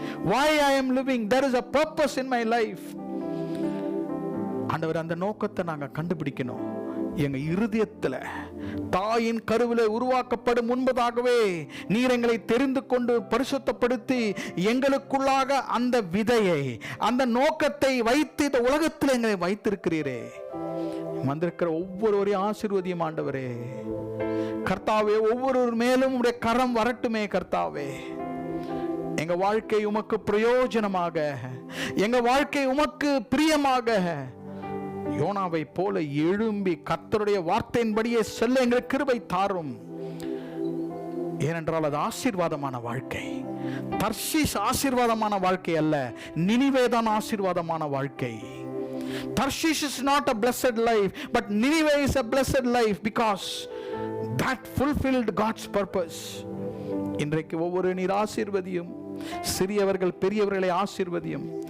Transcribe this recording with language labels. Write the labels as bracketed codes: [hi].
[en] Why I am living, there is a purpose in my life. [ta] ஆண்டவர், அந்த நோக்கத்தை நாங்க கண்டுபிடிக்கணும். எங்க இருதயத்துல தாயின் கருவிலே உருவாக்கப்படும் முன்பதாகவே நீர் எங்களை தெரிந்து கொண்டு பரிசுத்தப்படுத்தி எங்களுக்குள்ளாக அந்த விதையை, அந்த நோக்கத்தை வைத்து இந்த உலகத்தில் எங்களை வைத்திருக்கிறீரே. வந்திருக்கிற ஒவ்வொருவரையும் ஆசீர்வதியும் ஆண்டவரே. கர்த்தாவே, ஒவ்வொரு மேலும் உடைய கரம் வரட்டுமே கர்த்தாவே. எங்க வாழ்க்கை உமக்கு பிரயோஜனமாக, எங்க வாழ்க்கை உமக்கு பிரியமாக யோனாவை போல எழும்பி கர்த்தருடைய வார்த்தையின்படியே செல்ல எங்களுக்கு கிருபை தாரும். ஏனென்றால் அது ஆசீர்வாதமான வாழ்க்கை. தர்ஷீஸ் ஆசீர்வாதமான வாழ்க்கை அல்ல, நினிவேதான் ஆசீர்வாதமான வாழ்க்கை. [en] Tarshish is not a blessed life, but Nineveh is a blessed life because that fulfilled God's purpose. [ta] இன்றைக்கு ஒவ்வொரு நீர் ஆசீர்வதியும், சிறியவர்கள் பெரியவர்களை ஆசீர்வதியும்.